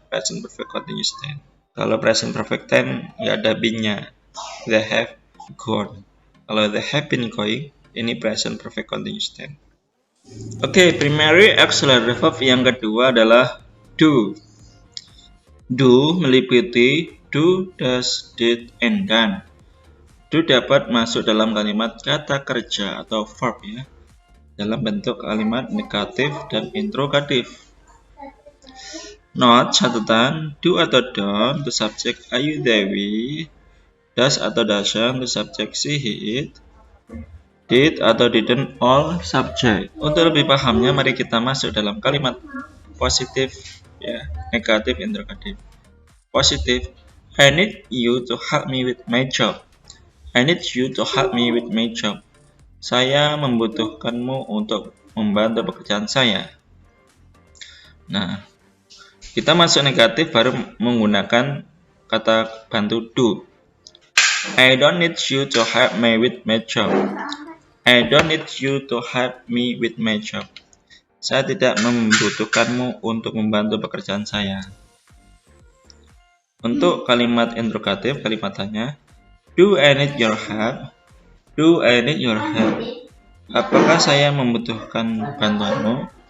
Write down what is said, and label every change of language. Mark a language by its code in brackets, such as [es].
[id] Present perfect continuous tense. Kalau present perfect tense nggak ada been-nya. [en] They have gone. [id] Kalau [en] they have been going, [id] ini present perfect continuous tense. Oke, primary auxiliary verb yang kedua adalah do. Do meliputi do, does, did, and done. Do dapat masuk dalam kalimat kata kerja atau verb ya, dalam bentuk kalimat negatif dan interrogatif. Note catatan, do atau don't untuk subjek Ayu Dewi, does atau doesn't untuk subjek she, it, did atau didn't all subject. Untuk lebih pahamnya, mari kita masuk dalam kalimat positif ya, negatif, interrogatif. [en] Positif, I need you to help me with my job. I need you to help me with my job. [id] Saya membutuhkanmu untuk membantu pekerjaan saya. Nah, kita masuk negatif baru menggunakan kata bantu do. [en] I don't need you to help me with my job. I don't need you to help me with my job. [id] Saya tidak membutuhkanmu untuk membantu pekerjaan saya. Untuk kalimat interrogatif, kalimatannya, [en] do I need your help? Do I need your help? [id] Apakah saya membutuhkan bantuanmu?